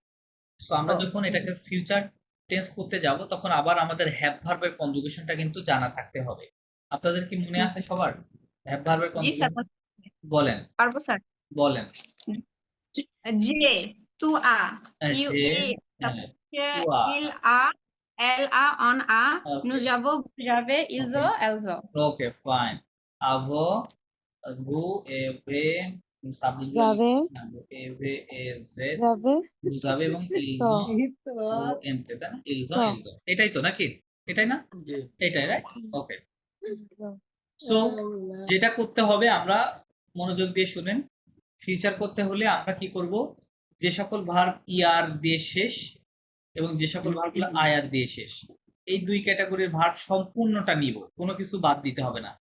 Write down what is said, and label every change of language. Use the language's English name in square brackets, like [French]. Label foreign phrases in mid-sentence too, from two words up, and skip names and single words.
[Bangla] সো আমরা যখন এটাকে [English] future tense [Bangla] করতে যাব তখন আবার আমাদের হ্যাভ ভার্বের কনজুগেশনটা কিন্তু জানা থাকতে হবে। আপনাদের কি মনে আছে সবার হ্যাভ ভার্বের জি স্যার, কনজুগেশন? বলেন পারবো স্যার। বলেন। [French] j'ai, tu as, ইউ যে, ই, [Bangla] হ্যাঁ, তারপরে [French] toi, il a, elle a, on a, [English] Okay. [French] nous avons, vous avez, ils [English] Okay. [French] ont, elles ont. [English] okay, fine. [French] Avons, vous, avez, subject [Bangla] যাবে [French] avez, z, [Bangla] যাবে [French] vous avez এবং ils [Bangla] তো ont, ও এনতে, তাই না? [French] ils ont, [Bangla] তো [French] ils ont। [Bangla] এটাই তো নাকি? এটাই না? জি এটাই, রাইট? ওকে। সো যেটা করতে হবে, আমরা মনোযোগ দিয়ে শুনেন। ফিউচার করতে হলে আমরা কি করব? যে সকল ভার্ব ইআর দিয়ে শেষ এবং যে সকল ভার্বগুলো আইআর দিয়ে শেষ, এই দুই ক্যাটাগরির ভার্ব সম্পূর্ণটা নিব, কোনো কিছু বাদ দিতে হবে না।